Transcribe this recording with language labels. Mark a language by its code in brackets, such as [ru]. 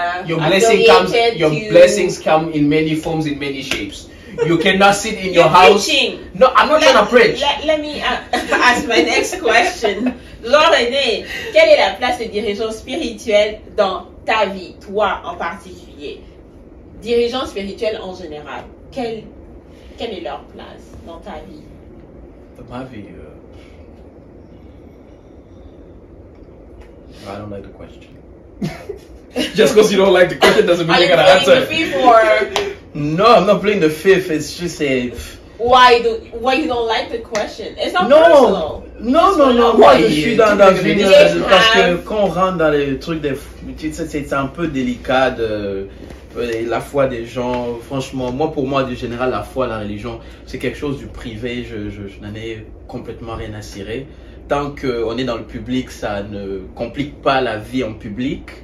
[en] your blessings come in many forms, in many shapes. You cannot sit in your house. Preaching. No, I'm not trying to preach. Let me ask my next question. [fr] Laure-Renée, quelle est la place des dirigeants spirituels dans ta vie, toi en particulier? Dirigeants spirituels en général, quelle est leur place dans ta vie? Dans ma vie, [en] I don't like the question. Just because you don't like the question doesn't mean you're gonna answer. Are you playing the fifth or? No, I'm not playing the fifth. It's just a. Why you don't like the question? It's not personal. [fr] Non. Moi, je suis dans une parce que quand on rentre dans les trucs c'est un peu délicat de la foi des gens. Franchement, pour moi, de général, la foi, la religion, c'est quelque chose du privé. Je n'en ai complètement rien à cirer. Tant qu'on est dans le public, ça ne complique pas la vie en public.